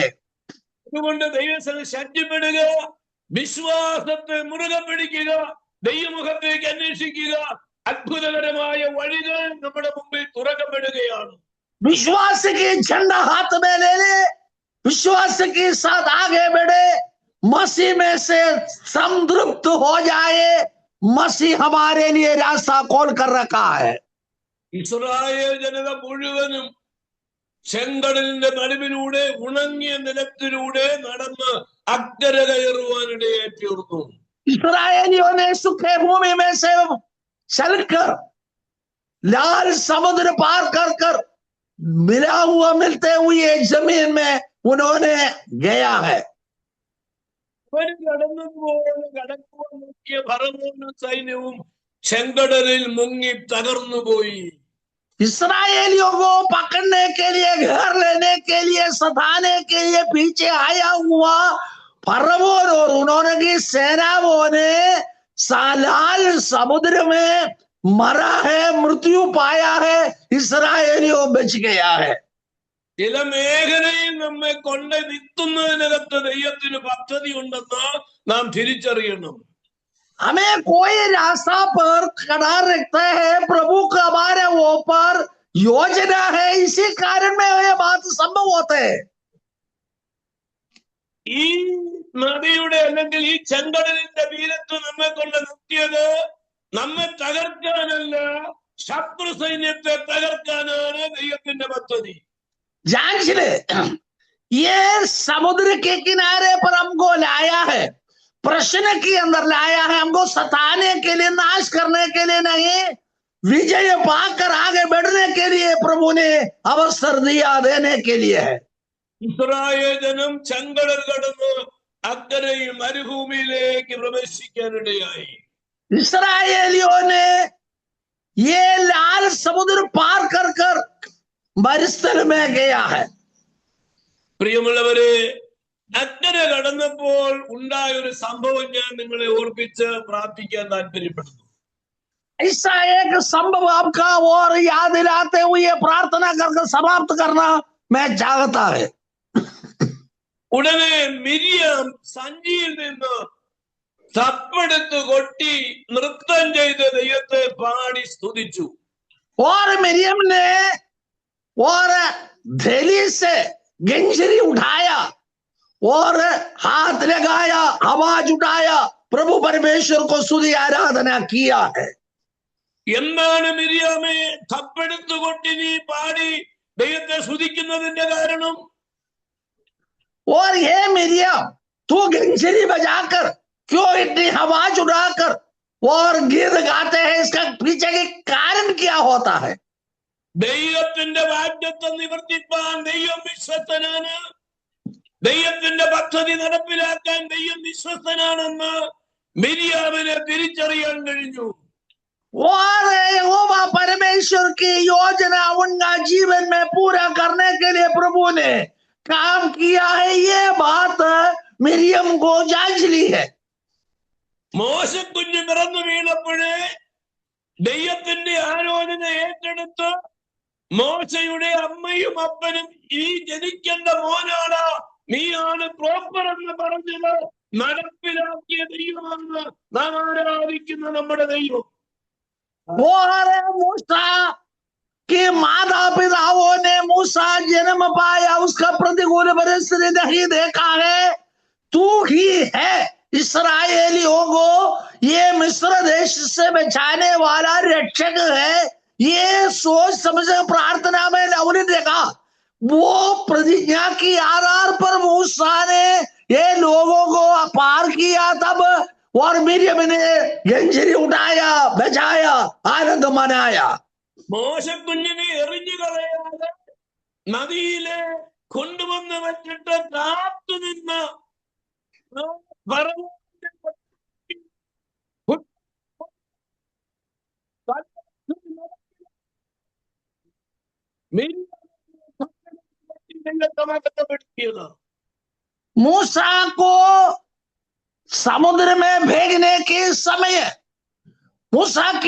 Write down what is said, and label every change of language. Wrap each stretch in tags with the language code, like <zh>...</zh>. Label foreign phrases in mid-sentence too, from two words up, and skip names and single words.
<ml>അതുകൊണ്ട് ദൈവസഭ ശക്തിപ്പെടുക, വിശ്വാസത്തെ മുറുകെ പിടിക്കുക, ദൈവമുഖത്തേക്ക് അന്വേഷിക്കുക. അത്ഭുതകരമായ വഴികൾ നമ്മുടെ മുമ്പിൽ തുറക്കപ്പെടുകയാണ്.</ml> <hi>विश्वास की झंडा हाथ में ले ले, विश्वास के साथ आगे बढ़े, मसीह में से संतृप्त हो जाए। मसीह हमारे लिए रास्ता खोल कर रखा है।</hi> <ml>ഇസ്രായേൽ ജനത മുഴുവനും ചെങ്കടലിന്റെ നടുവിലൂടെ ഉണങ്ങിയ നിലത്തിലൂടെ നടന്ന് അക്കരെ കയറുവാനിടയായി തീർന്നു.</ml> <hi>इस्राएलियों ने सूखे भूमि में से चलकर लाल समुद्र पार कर कर मिलते हुए जमीन में उन्होंने गया है।</hi> <ml>അവർ കടന്നുപോലെ കടക്കുവാൻ നോക്കിയ ഫറവോനും സൈന്യവും ചെങ്കടലിൽ മുങ്ങി തകർന്നുപോയി.</ml> <hi>इस्राएलियों को पकड़ने के लिए, घर लेने के लिए, सताने के लिए पीछे आया हुआ फरवोन और उन्होंने की सेनाओं ने लाल समुद्र में मरा है, मृत्यु पाया है, इस्राएलियों बच गया है।</hi> <ml>ചില മേഖലയിൽ നമ്മെ കൊണ്ട് നിൽക്കുന്നതിനകത്ത് ദൈവത്തിന് പദ്ധതി ഉണ്ടെന്ന് നാം തിരിച്ചറിയണം.</ml> <hi>हमें कोई रास्ता पर खड़ा रखता है, प्रभु का हमारे ऊपर योजना है, इसी कारण में यह बात संभव होता है।</hi> <ml>ഈ നദിയുടെ അല്ലെങ്കിൽ ഈ ചെങ്കടലിന്റെ തീരത്ത് നമ്മെ കൊണ്ട് നിർത്തിയത് നമ്മെ തകർക്കാനല്ല, ശത്രു സൈന്യത്തെ തകർക്കാനാണ് ദൈവത്തിന്റെ പദ്ധതി.</ml> <hi>जांच ले, ये समुद्र के किनारे पर हमको लाया है, प्रश्न के अंदर लाया है, हमको सताने के लिए, नाश करने के लिए नहीं, विजय पाकर आगे बढ़ने के लिए प्रभु ने अवसर दिया, देने के लिए है।</hi> <ml>ഇസ്രായേൽ ജനം ചെങ്കടൽ കടന്ന് അക്കരയിൽ മരുഭൂമിയിലേക്ക് പ്രവേശിക്കാനിടയായി.</ml> <hi>इस्राएलियों ने ये लाल समुद्र पार कर कर मरुस्थल में गया है।</hi> <ml>പ്രിയമുള്ളവരെ, അക്കരെ കടന്നപ്പോൾ ഉണ്ടായ ഒരു സംഭവം ഞാൻ നിങ്ങളെ ഓർപ്പിച്ച് പ്രാർത്ഥിക്കാൻ താല്പര്യപ്പെടുന്നു.</ml> <hi>ऐसा एक संभव आपका और याद दिलाते हुए प्रार्थना करके समाप्त करना मैं चाहता है।</hi> <ml>ഉടനെ മിരിയാം സഞ്ചിയിൽ നിന്ന് തപ്പെടുത്ത് കൊട്ടി നൃത്തം ചെയ്ത് ദൈവത്തെ പാടി സ്തുതിച്ചു.</ml> <hi>और मिरियम ने और थैली से गंजरी उठाया और हाथ लगाया, आवाज उठाया, प्रभु परमेश्वर को स्तुति आराधना किया है।</hi> <ml>എന്താണ് മിരിയാമേ തപ്പെടുത്ത് കൊട്ടി നീ പാടി ദൈവത്തെ സ്തുതിക്കുന്നതിന്റെ കാരണം?</ml> <hi>और ये मिरियम, तू गंजरी बजाकर क्यों इतनी आवाज उठाकर और गीत गाते हैं, इसका पीछे के कारण क्या होता है?</hi> <ml>ദൈവത്തിന്റെ വാഗ്ദത്തം നിവർത്തിപ്പാൻ ദൈവം വിശ്വസ്തനാണ്. ദൈവത്തിന്റെ പദ്ധതി നടപ്പിലാക്കാൻ ദൈവം വിശ്വസ്തനാണെന്ന് മിരിയാമിനെ തിരിച്ചറിയാൻ കഴിഞ്ഞു.</ml> <hi>और यहोवा परमेश्वर की योजना उनका जीवन में पूरा करने के लिए प्रभु ने काम किया है, ये बात मिरियम को जांच ली है।</hi> <ml>മോശക്കുഞ്ഞ് പിറന്നു വീണപ്പോഴേ ദൈവത്തിന്റെ ആലോചന ഏറ്റെടുത്ത് മോശയുടെ അമ്മയും അപ്പനും ഈ ജനിക്കേണ്ട മോനാണ്, നീയാണ് പ്രോപ്പർ എന്ന് പറഞ്ഞത് നടപ്പിലാക്കിയ ദൈവമാണ് നാം ആരാധിക്കുന്ന നമ്മുടെ ദൈവം.</ml> <hi>और मूसा के माता पिताओं ने मूसा जन्म पाया, उसका प्रतिकूल परिस्थिति नहीं देखा है, तू ही है इस्राएलियों को ये मिस्र देश से बचाने वाला रक्षक है, ये सोच समझ प्रार्थना में दाऊद ने देखा। वो प्रतिज्ञा की आधार पर मूसा ने ये लोगों को पार किया तब, और मिर्यम ने गंजीरी उठाया, बचाया, आनंद मनाया।</hi> <ml>മോശ കുഞ്ഞിനെ എറിഞ്ഞു കളയാതെ നദിയിലെ കൊണ്ടുവന്ന് വെച്ചിട്ട് കാത്തു നിന്ന</ml> <hi>मूसा को समुद्र में भेजने के समय मूसा की</hi>